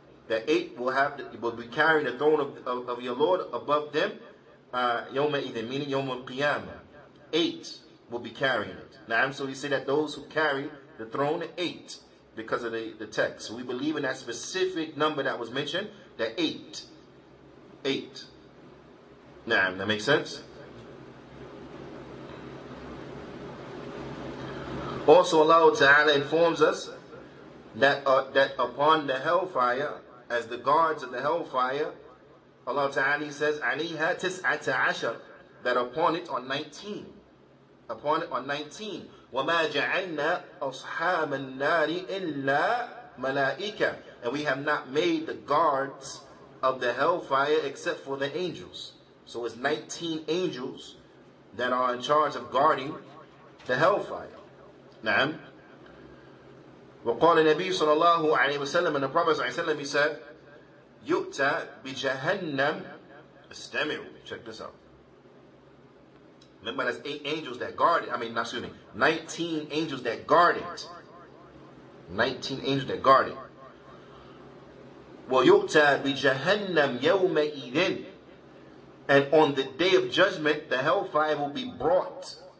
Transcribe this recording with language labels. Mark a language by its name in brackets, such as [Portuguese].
[English] That 8 will be carrying the throne of your Lord above them. [Arabic] يَوْمَئِذٍ, [English] meaning [Arabic] يَوْمَ الْقِيَامَةِ. [English] 8 will be carrying it. Now, so we say that those who carry the throne are 8 because of the text. So we believe in that specific number that was mentioned, that 8. 8. Now, that makes sense? Also, Allah Ta'ala informs us that upon the hellfire, as the guards of the hellfire, Allah Ta'ala says, [Arabic] عَلَيْهَا تِسْعَةَ عَشَرٍ, [English] that upon it are 19. Upon it are 19. [Arabic] وَمَا جَعَلْنَا أَصْحَابَ النَّارِ إِلَّا مَلَائِكَةً, [English] and we have not made the guards of the hellfire except for the angels. So it's 19 angels that are in charge of guarding the hellfire. [Arabic] نعم. وقال النبي صلى الله عليه وسلم, [English] and the Prophet [Arabic] صلى الله عليه وسلم, [English] he said, [Arabic] يؤتى بجهنم. استمعوا, [English] check this out. Remember, there's 8 angels that guard it. 19 angels that guard it. 19 angels that guard it. [Arabic] ويؤتى بجهنم يومئذ, [English] and on the day of judgment, the hellfire will be brought.